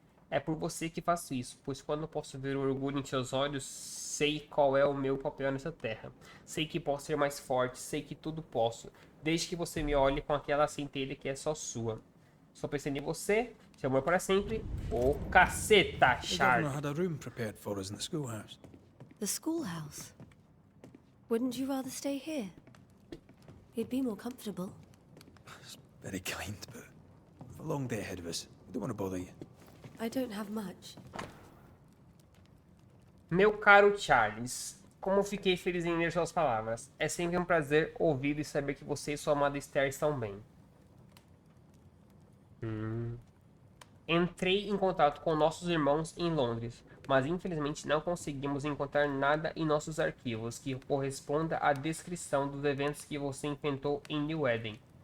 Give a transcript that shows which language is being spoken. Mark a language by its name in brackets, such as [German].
[Portuguese] É por você que faço isso, pois quando posso ver o orgulho em seus olhos, sei qual é o meu papel nessa terra. Sei que posso ser mais forte, sei que tudo posso, desde que você me olhe com aquela centelha que é só sua. Estou pensando em você, seu amor para sempre. Ô, caceta, [English] The Charlie. governor had a room prepared for us in the schoolhouse. The schoolhouse? Wouldn't you rather stay here? You'd be more comfortable. It's very kind, but we've a long day ahead of us. We don't want to bother you. I don't have much. [Portuguese] Meu caro Charles, como fiquei feliz em ler suas palavras. É sempre um prazer ouvir e saber que você e sua amada Esther estão bem. Entrei em contato com nossos irmãos em Londres, mas infelizmente não conseguimos encontrar nada em nossos arquivos que corresponda à descrição dos eventos que você enfrentou em New Eden.